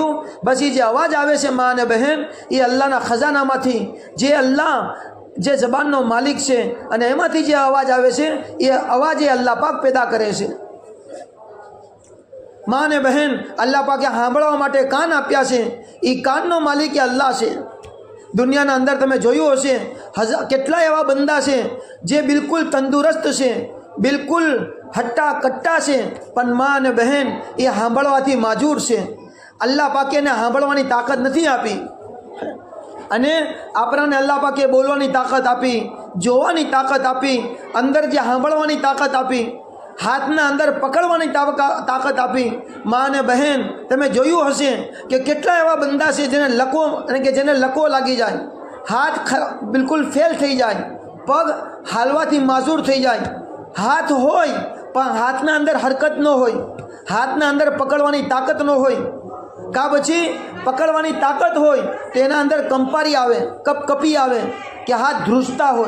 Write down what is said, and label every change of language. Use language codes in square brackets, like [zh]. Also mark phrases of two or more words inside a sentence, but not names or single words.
[gu] બસ યે અવાજ આવે સે માઁ ને બહન યે અલ્લાહ ખજાના માંથી જે અલ્લાહ જે જબાનનો માલિક હૈ અને એમાંથી જે અવાજ આવે સે યે અવાજ યે અલ્લાહ પાક પૈદા કરે છે। માઁ ને બહન અલ્લાહ પાકે સાંભળવા માટે કાન આપ્યા છે, ઈ કાનનો માલિક યે અલ્લાહ છે। દુનિયાના અંદર તમે જોયું હશે કેટલા એવા બંદા છે જે બિલ્કુલ તંદુરસ્ત છે, બિલ્કુલ હટ્ટા કટ્ટા સે, પણ માઁ ને બહન યે સાંભળવાથી માજૂર સે। અલ્લાહ પાકે ને સાંભળવાની તાકત નહીં આપી અને આપણાને અલ્લાહ પાકે બોલવાની તાકત આપી, જોવાની તાકત આપી, અંદર જે સાંભળવાની તાકત આપી, હાથના અંદર પકડવાની તાકત આપી। માઁ ને બહન તમે જોયું હશે કિ કેટલા એવા બંદા છે જેને લકો અને કે જેને લકો લાગી જાય, હાથ બિલ્કુલ ફેલ થઈ જાય, પગ હાલવાથી માજૂર થઈ જાય, હાથ હોય પણ હાથના અંદર હરકત ન હોય, હાથના અંદર પકડવાની તાકત ન હોય, કા પછી પકડવાની તાકત હોય તેના અંદર કંપારી આવે, કપકપી આવે કિ હાથ ધ્રુજતા હોય।